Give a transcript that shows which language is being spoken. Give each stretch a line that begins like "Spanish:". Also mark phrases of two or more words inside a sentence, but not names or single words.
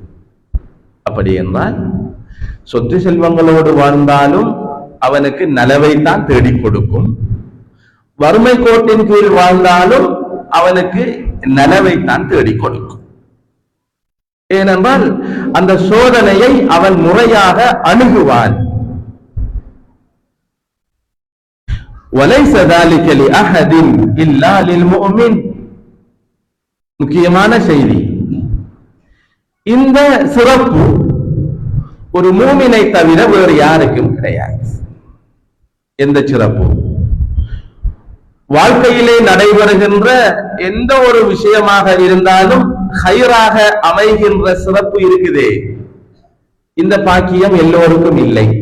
Tamil: அப்படி என்றால் சொத்து செல்வங்களோடு வாழ்ந்தாலும் அவனுக்கு நலவைத்தான் தேடிக் கொடுக்கும். வறுமை கோட்டின் கீழ் வாழ்ந்தாலும் அவனுக்கு நலவைத்தான் தேடிக் கொடுக்கும். ஏனென்றால் அந்த சோதனையை அவன் முறையாக அணுகுவான்.
Arabic: وَلَيْسَ ذَلِكَ لِأَحَدٍ إِلَّا لِلْمُؤْمِنِ.
Tamil: முக்கியமான செய்தி, இந்த சிறப்பு ஒரு மூமினை தவிர வேறு யாருக்கும் கிடையாது. எந்த சிறப்பு? வாழ்க்கையிலே நடைபெறுகின்ற எந்த ஒரு விஷயமாக இருந்தாலும் கைராக அமைகின்ற சிறப்பு இருக்குதே, இந்த பாக்கியம் எல்லோருக்கும் இல்லை.